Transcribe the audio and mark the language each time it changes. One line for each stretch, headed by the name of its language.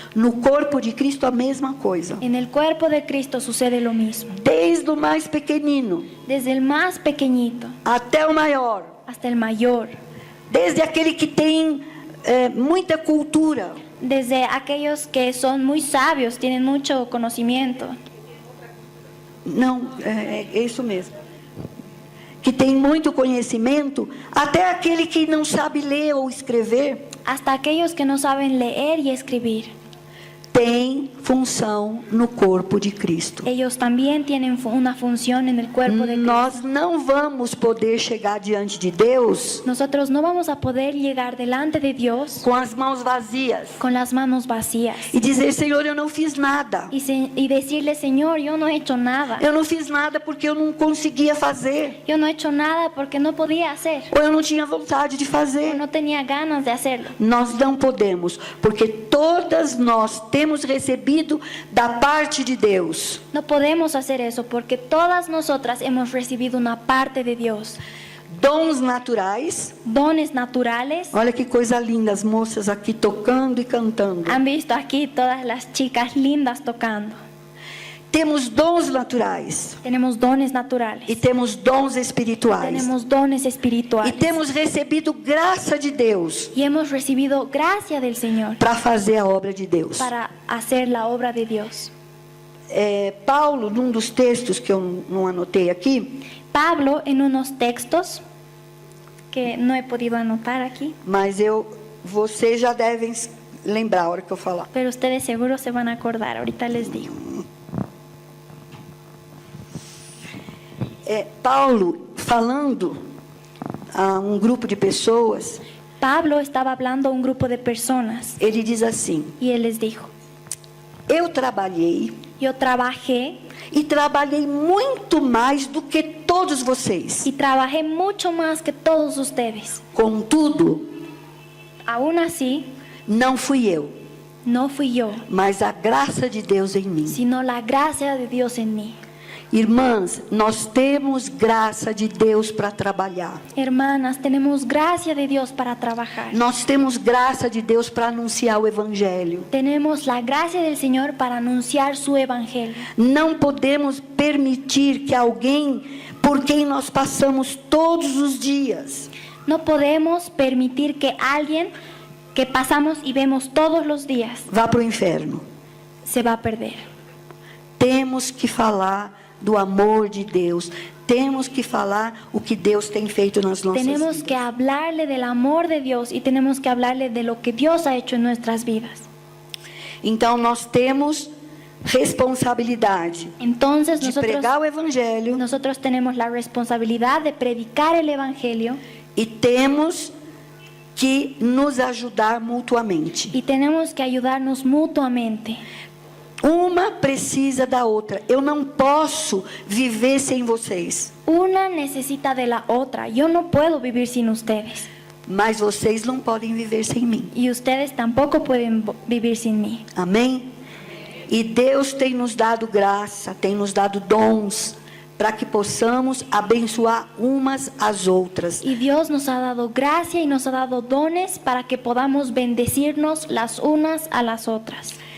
Portuguese: No corpo de Cristo a mesma coisa.
Spanish: En el cuerpo de Cristo sucede lo mismo.
Portuguese: Desde o mais pequenino
Spanish: Desde el más pequeñito
Portuguese: até o maior.
Spanish: hasta el mayor.
Portuguese: Desde aquele que tem muita cultura.
Spanish: Desde aquellos que son muy sabios, tienen mucho conocimiento.
Portuguese: Não, é isso mesmo. Que tem muito conhecimento, até aquele que não sabe ler ou escrever,
Spanish: Hasta aquellos que no saben leer y escribir.
Portuguese: tem função no corpo de Cristo.
Spanish: Ellos también tienen una función en el cuerpo de Cristo.
Portuguese: Nós não vamos poder chegar diante de Deus
Spanish: Nosotros no vamos a poder llegar delante de Dios
Portuguese: com as mãos vazias
Spanish: con las manos vacías
Portuguese: e dizer: Senhor, eu não fiz nada.
Spanish: y decirle, Señor, yo no he hecho nada.
Portuguese: Eu não fiz nada porque eu não conseguia fazer,
Spanish: Yo no he hecho nada porque no podía hacer.
Portuguese: ou eu não tinha vontade de
Spanish: O
Portuguese: fazer.
Spanish: no tenía ganas de hacerlo.
Portuguese: Nós não podemos, porque todas nós temos recebido da parte de Deus
Spanish: No podemos hacer eso porque todas nosotras hemos recibido una parte de Dios.
Portuguese: dons naturais.
Spanish: Dones naturales.
Portuguese: Olha que coisa linda, as moças aqui tocando e cantando.
Spanish: Han visto aquí todas las chicas lindas tocando.
Portuguese: Temos dons naturais
Spanish: Tenemos dones naturales.
Portuguese: e temos dons espirituais.
Spanish: Tenemos dones
Portuguese: E
Spanish: espirituales.
Portuguese: temos recebido graça de Deus
Spanish: Y hemos recibido gracia del Señor
Portuguese: para fazer a obra de Deus.
Spanish: para hacer la obra de Dios.
Portuguese: Paulo, num dos textos que eu não anotei aqui,
Spanish: Pablo, en unos textos que no he podido anotar aquí,
Portuguese: mas vocês já devem lembrar a hora que eu falar.
Spanish: pero ustedes seguro se van a acordar. Ahorita les digo.
Portuguese: Paulo falando a um grupo de pessoas,
Spanish: Pablo estaba hablando a un grupo de personas
Portuguese: ele diz assim:
Spanish: y él les dijo,
Portuguese: eu trabalhei
Spanish: yo trabajé
Portuguese: e trabalhei muito mais do que todos vocês.
Spanish: y trabajé mucho más que todos ustedes.
Portuguese: Contudo,
Spanish: Aún así,
Portuguese: não fui eu,
Spanish: no fui yo,
Portuguese: mas a graça de Deus em mim.
Spanish: sino la gracia de Dios en mí.
Portuguese: Irmãs, nós temos graça de Deus para trabalhar.
Spanish: Hermanas, tenemos gracia de Dios para trabajar.
Portuguese: Nós temos graça de Deus para anunciar o Evangelho.
Spanish: Tenemos la gracia del Señor para anunciar su evangelio.
Portuguese: Não podemos permitir que alguém por quem nós passamos todos os dias
Spanish: No podemos permitir que alguien que pasamos y vemos todos los días
Portuguese: vá para o inferno.
Spanish: se va a perder.
Portuguese: Temos que falar do amor de Deus. Temos que falar o que Deus tem feito nas nossas
Spanish: Tenemos
Portuguese: vidas.
Spanish: que hablarle del amor de Dios y tenemos que hablarle de lo que Dios ha hecho en nuestras vidas.
Portuguese: Então nós temos responsabilidade
Spanish: Entonces
Portuguese: de pregar o Evangelho
Spanish: nosotros tenemos la responsabilidad de predicar el evangelio
Portuguese: e temos que nos ajudar mutuamente.
Spanish: y tenemos que ayudarnos mutuamente.
Portuguese: Uma precisa da outra. Eu não posso viver sem vocês,
Spanish: Una necesita de la otra. Yo no puedo vivir sin ustedes
Portuguese: mas vocês não podem viver sem mim.
Spanish: y ustedes tampoco pueden vivir sin mí.
Portuguese: Amém? E Deus tem nos dado graça, tem nos dado dons para que possamos abençoar umas às outras.
Spanish: Y Dios nos ha dado gracia y nos ha dado dones para que podamos bendecirnos las unas a las otras.